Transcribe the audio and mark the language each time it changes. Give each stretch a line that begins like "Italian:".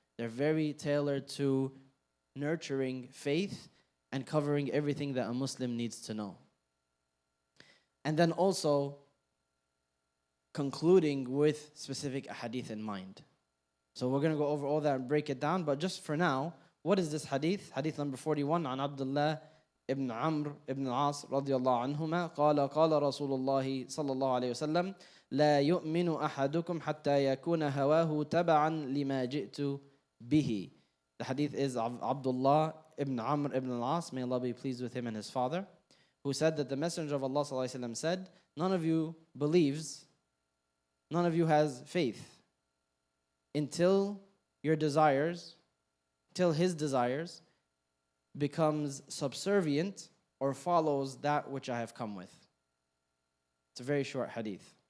English: They're very tailored to nurturing faith and covering everything that a Muslim needs to know. And then also concluding with specific hadith in mind. So we're going to go over all that and break it down. But just for now, what is this hadith? Hadith number 41,
Arabic: عن عبد الله ابن عمرو ابن العاص رضي الله عنهما قال قال رسول الله صلى الله عليه وسلم لا يؤمن أحدكم حتى يكون هواه تبعا لما جئت به.
English: The hadith is of Abdullah ibn Amr ibn al-As, may Allah be pleased with him and his father, who said that the Messenger of Allah sallallahu alaihi wasallam said, none of you believes, none of you has faith until your desires, till his desires becomes subservient or follows that which I have come with. It's a very short hadith.